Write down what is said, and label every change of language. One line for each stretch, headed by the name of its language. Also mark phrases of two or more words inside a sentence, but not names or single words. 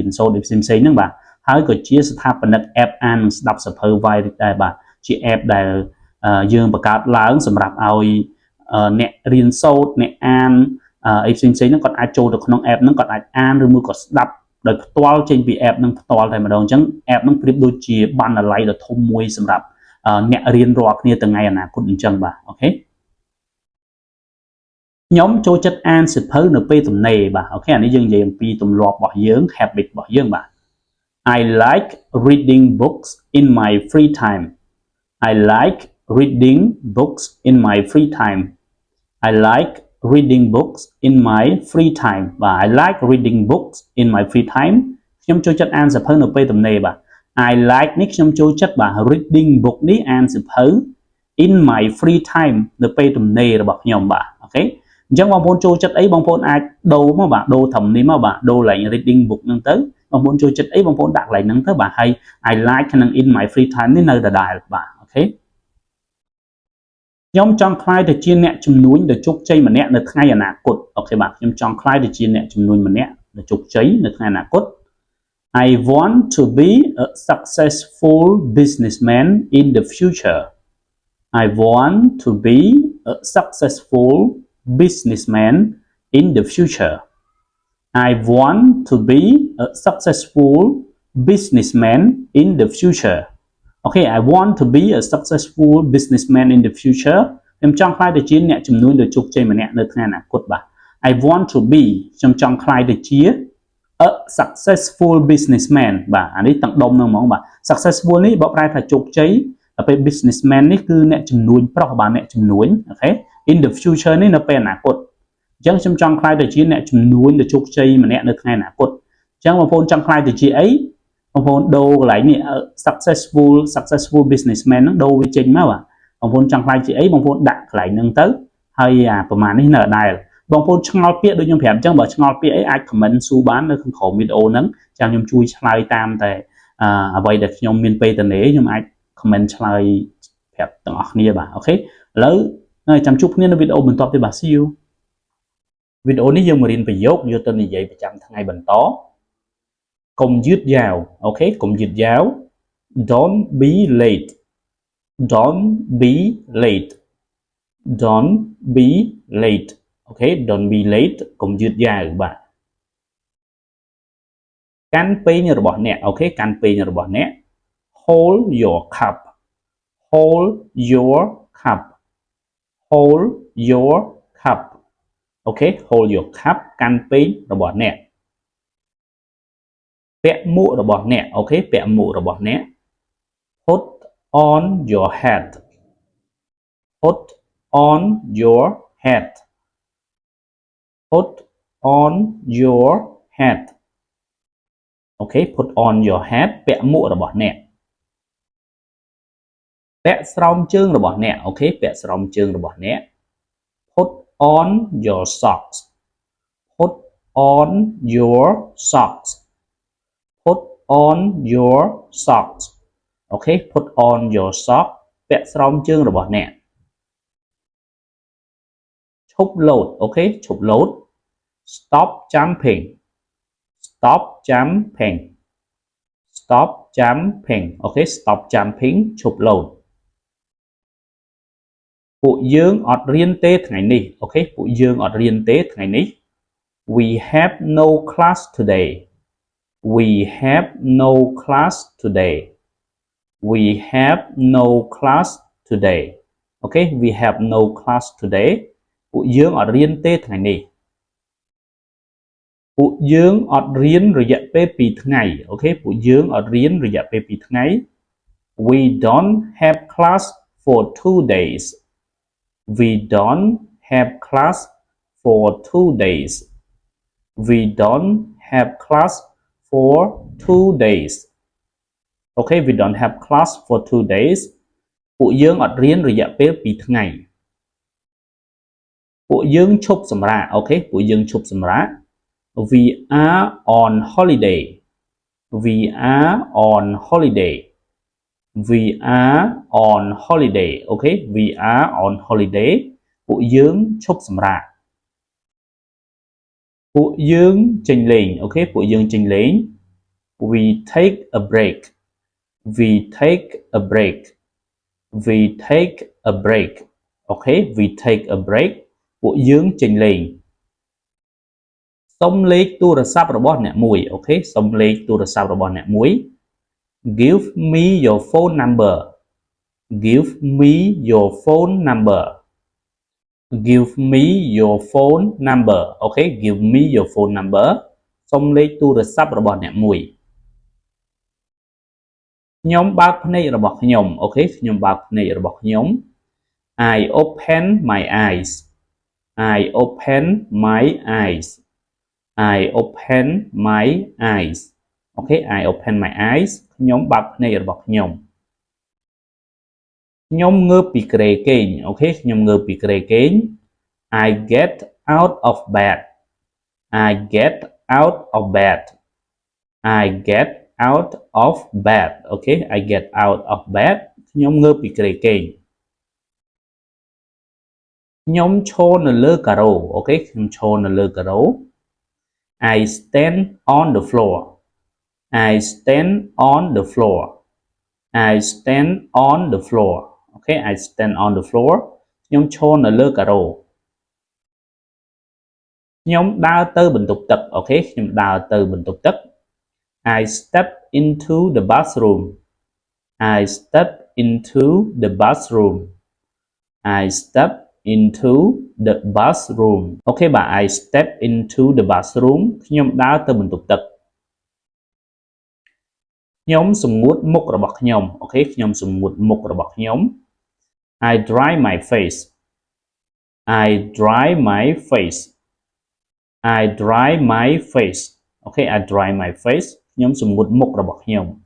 Khmer: នសូត្រផ្សេងៗហ្នឹងបាទហើយក៏ជាស្ថាបនិក app អានស្ដាប់សៀវភៅ Wired ដែរបាទជា app ដែលយើងបង្កើតឡើងសម្រាប់ឲ្យអ្នករៀនសូត្រអ្នកអានអីផ្សេងៗហ្នឹងគាត់អាចចូលទៅក្នុង app ហ្នឹងគាត់អាចអានឬមួយក៏ស្ដាប់ដោយផ្ទាល់ចេញពី app ហ្នឹងផ្ទាល់តែម្ដងអញ្ចឹង app ហ្នឹងប្រៀបដូចជាបណ្ណាល័យដ៏ធំមួយសម្រាប់អ្នករៀនរាល់គ្នាថ្ងៃអនាគតអញ្ចឹងបាទអូខេ ខ្ញុំចូលចិត្តអានសៀវភៅនៅពេលទំនេរបាទអូខេអានេះយើងនិយាយអំពីទម្លាប់របស់យើង habit របស់យើងបាទ
English: I like reading books in my free time I like reading books in my free time I like reading books in my free time បាទ I like reading books in my free time ខ្ញុំចូល
Khmer: ចិត្តអានសៀវភៅនៅពេលទំនេរបាទ
English: I like
Khmer: នេះខ្ញុំចូលចិត្តបាទ
English: reading book
Khmer: នេះអានសៀវភៅ
English: in my free time
Khmer: នៅពេលទំនេររបស់ខ្ញុំបាទអូខេអញ្ចឹងបងប្អូនចូលចិត្តអីបងប្អូនអាចដូរមកបាទដូរត្រឹមនេះមកបាទដូរឡើង
English: reading book
Khmer: ហ្នឹងទៅបងប្អូនចូលចិត្តអីបងប្អូនដាក់កន្លែងហ្នឹងទៅបាទហើយ
English: I like
Khmer: ក្នុង
English: in my free time
Khmer: នេះនៅដដែលបាទអូខេ ខ្ញុំចង់ខ្លាយទៅជាអ្នកជំនួញដ៏ជោគជ័យម្នាក់នៅថ្ងៃអនាគតអូខេបាទខ្ញុំចង់ខ្លាយទៅជាអ្នកជំនួញម្នាក់ដ៏ជោគជ័យនៅថ្ងៃអនាគត
English: I want to be a successful businessman in the future I want to be a successful businessman in the future I want to be a successful businessman in the future Okay I want to be a successful businessman in the future
Khmer: ខ្ញុំចង់ខ្លាយទៅជាអ្នកជំនួញដ៏ជោគជ័យម្នាក់នៅថ្ងៃអនាគតបាទ
English: I want to be
Khmer: ខ្ញុំចង់ខ្លាយទៅជា
English: a successful businessman
Khmer: បាទអានេះទាំងដុំហ្នឹងហ្មងបាទ successful នេះបកប្រែថាជោគជ័យដល់ពេល businessman នេះគឺអ្នកជំ នួញប្រុសបាទអ្នកជំនួញអូខេ
English: in the future
Khmer: នេះនៅពេលអនាគតអញ្ចឹងខ្ញុំចង់ខ្លាយទៅជាអ្នកជំនួញដ៏ជោគជ័យម្នាក់នៅថ្ងៃអនាគតអញ្ចឹងបងប្អូនចង់ខ្លាយទៅជាអីបងប្អូន ដូរកន្លែងនេះ
English: successful businessman
Khmer: ហ្នឹងដូរវាចេញមកបាទបងប្អូនចង់ខ្លាយជាអីបងប្អូនដាក់កន្លែងហ្នឹងទៅហើយអាប្រមាណនេះនៅដដែលបងប្អូន ឆ្ងល់ពាក្យដូចខ្ញុំប្រាប់អញ្ចឹងបើឆ្ងល់ពាក្យអីអាច comment សួរបាននៅក្នុងក្រោមវីដេអូហ្នឹងចាំខ្ញុំជួយឆ្លើយ តាមតែអ្វីដែលខ្ញុំមានពេលទៅនេះខ្ញុំអាច comment ឆ្លើយប្រាប់ទាំងអស់គ្នាបាទអូខេឥឡូវចាំជួបគ្នានៅវីដេអូបន្ទាប់ទៀតបាទ
English: see you
Khmer: វីដេអូនេះយើងមករៀនប្រយោគយកទៅនិយាយប្រចាំថ្ងៃបន្តកុំយឺតយ៉ាវអូខេកុំយឺតយ៉ាវ
English: don't be late don't be late don't be late
Khmer: អូខេ
English: don't be late
Khmer: កុំយឺតយ៉ាវបាទ កាន់ពេញរបស់អ្នកអូខេកាន់ពេញរបស់អ្នក
English: hold your cup hold your cup hold your cup អូខេ hold your cup
Khmer: កាន់ពេញរបស់អ្នក ពាក់មួករបស់អ្នកអូខេពាក់មួករបស់អ្នក
English: put on your hat put on your hat put on your hat អូខេ put on your hat
Khmer: ពាក់មួករបស់អ្នក ពាក់ស្រោមជើងរបស់អ្នកអូខេពាក់ស្រោមជើងរបស់អ្នក
English: put on your socks put on your socks put on your socks អូខេ put on your sock
Khmer: ពាក់ស្រោមជើងរបស់អ្នក ឈប់លោតអូខេឈប់លោត
English: stop jumping stop jumping stop jumping អូខេ stop jumping
Khmer: ឈប់លោត ពួកយើងអត់រៀនទេថ្ងៃនេះអូខេពួកយើងអត់រៀនទេថ្ងៃនេះ
English: we have no class today we have no class today we have no class today អូខេ we have no class today
Khmer: ពួកយើងអត់រៀនទេថ្ងៃនេះ ពួកយើងអត់រៀនរយៈពេល2ថ្ងៃអូខេពួកយើងអត់រៀនរយៈពេល2ថ្ងៃ
English: we don't have class for 2 days we don't have class for 2 days we don't have class for 2 days Okay, we don't have class for 2 days
Khmer: ពួកយើងអត់រៀនរយៈពេល2ថ្ងៃ ពួកយើងឈប់សម្រាកអូខេពួកយើងឈប់សម្រាក
English: we are on holiday we are on holiday we are on holiday okay we are on holiday
Khmer: ពួកយើងឈប់សម្រាក ពួកយើងចេញលេងអូខេពួកយើងចេញលេង
English: we take a break we take a break we take a break okay we take a break
Khmer: ពួកយើងចេញលេងសុំលេខទូរស័ព្ទរបស់អ្នកមួយអូខេសុំលេខទូរស័ព្ទរបស់អ្នកមួយ
English: give me your phone number give me your phone number give me your phone number okay give me your phone number
Khmer: សុំលេខទូរស័ព្ទរបស់អ្នកមួយ ខ្ញុំបើកភ្នែករបស់ខ្ញុំអូខេខ្ញុំបើកភ្នែករបស់ខ្ញុំ
English: I open my eyes I open my eyes I open my eyes okay I open my eyes
Khmer: ខ្ញុំបើកភ្នែករបស់ខ្ញុំ ខ្ញុំងើបពីគ្រែគេងអូខេខ្ញុំងើបពីគ្រែគេង
English: I get out of bed I get out of bed I get out of bed okay I get out of bed
Khmer: ខ្ញុំងើបពីគ្រែគេង ខ្ញុំឈរនៅលើការ៉ូអូខេខ្ញុំឈរនៅលើការ៉ូ
English: I stand on the floor I stand on the floor I stand on the floor okay I stand on the floor
Khmer: ខ្ញុំឈរនៅលើការ៉ូ ខ្ញុំដើរទៅបន្ទប់ទឹកអូខេខ្ញុំដើរទៅបន្ទប់ទឹក
English: I step into the bathroom I step into the bathroom I step into the bathroom
Khmer: អូខេបាទ
English: I step into the bathroom
Khmer: ខ្ញុំដើរទៅបន្ទប់ទឹក ខ្ញុំសម្ងួតមុខរបស់ខ្ញុំអូខេខ្ញុំសម្ងួតមុខរបស់ខ្ញុំ
English: I dry my face I dry my face I dry my face okay I dry my face
Khmer: ខ្ញុំសម្ងួតមុខរបស់ខ្ញុំ